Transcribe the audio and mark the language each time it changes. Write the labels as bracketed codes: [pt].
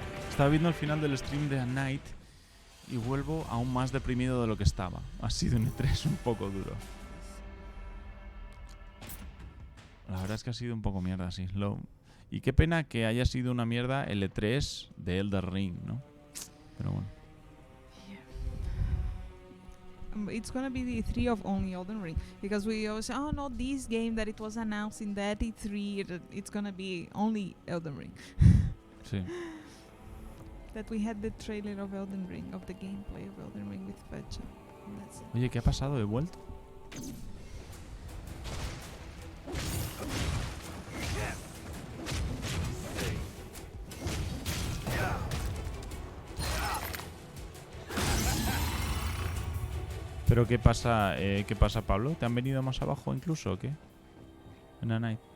[es] Estaba viendo el final del stream de A Night y vuelvo aún más deprimido de lo que estaba. Ha sido un E3 un poco duro. La verdad es que ha sido un poco mierda, sí. Y qué pena que haya sido una mierda el E3 de Elden Ring, ¿no? Pero bueno. [en] It's gonna be the E3 of only Elden Ring, because we always say, oh no, this game that it was announced in that E3, it's gonna be only Elden Ring. [es] Sí. [en] That we had the trailer of Elden Ring, of the gameplay of Elden Ring with Fecha. That's it. [es] Oye, ¿qué ha pasado? ¿He vuelto? ¿Pero qué pasa, Pablo? ¿Te han venido más abajo incluso o qué? En A Night.